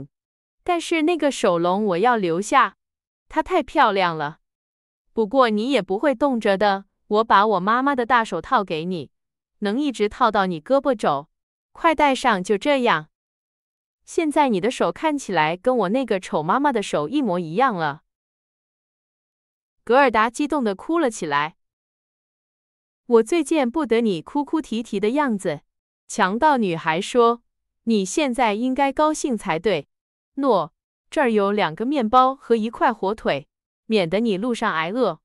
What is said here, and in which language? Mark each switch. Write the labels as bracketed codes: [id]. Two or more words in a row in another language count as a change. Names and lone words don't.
[zh] 但是那個手籠我要留下，它太漂亮了。不過你也不會凍着的， 我把我媽媽的大手套給你，能一直套到你胳膊肘，快戴上，就這樣。現在你的手看起來跟我那個醜媽媽的手一模一樣了。格爾達激動地哭了起來。我最見不得你哭哭啼啼的樣子。強盜女孩說，你現在應該高興才對。喏，這兒有2個麵包和1塊火腿，免得你路上挨餓。